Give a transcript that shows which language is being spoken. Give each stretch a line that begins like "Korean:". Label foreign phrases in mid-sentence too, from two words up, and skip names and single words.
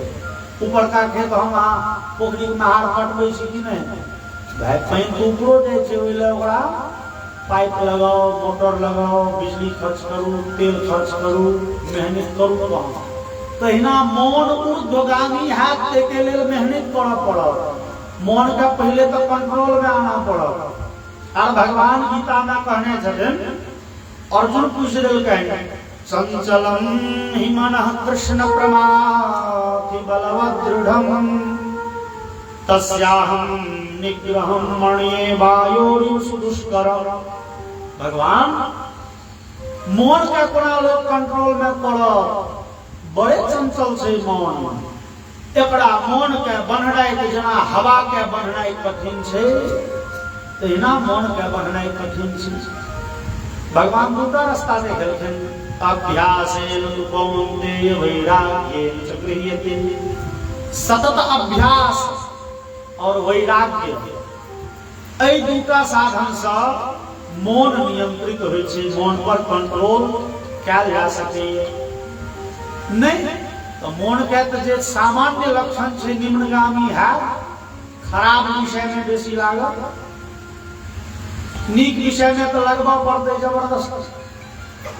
Maithili: ऊपर का खेत हम अहाँ पोखरी में हार कटबै छी कि नहीं? भाई पानि तो ऊपरो जाइ छै, ओहि लए ओकरा पाइप लगाओ, मोटर लगाओ, बिजली खर्च करू, तेल खर्च करू, मेहनत करू। तहन तहिना मन ऊर्ध्वगामी हैत ताहिके लेल मेहनत करऽ पड़त। मन के पहले तो कंट्रोल में आना पड़त। और भगवान गीता में कहने छथिन, अर्जुन पूछ देलकनि,
Sanskrit: संचलम हि मनः कृष्ण प्रमाथि बलवत् दृढ़म् तस्याहं निग्रहं मणये वायोरिव सुदुष्करम्।
Maithili: भगवान मन के कोना लोग कंट्रोल में करत? बड़े चंचल छै मन। एकरा मन के बन्हनाइ जेना हवा के बन्हनाइ कठिन छै, तहिना मन के बन्हनाइ कठिन छै। भगवान दूटा रास्ता देखेलखिन,
Sanskrit: अभ्यासेन तु कौन्तेय वैराग्येन च गृह्यते।
Maithili: सतत अभ्यास और वैराग्य, एहि दूटा साधन से मन नियंत्रित होइ छै, मन पर कंट्रोल कयल जा सकैए। नहीं तो मन के तो जे सामान्य लक्षण छै निम्नगामी है, खराब विषय में बेसी लागत, नीक विषय में तो लगबा पड़ते जबरदस्त।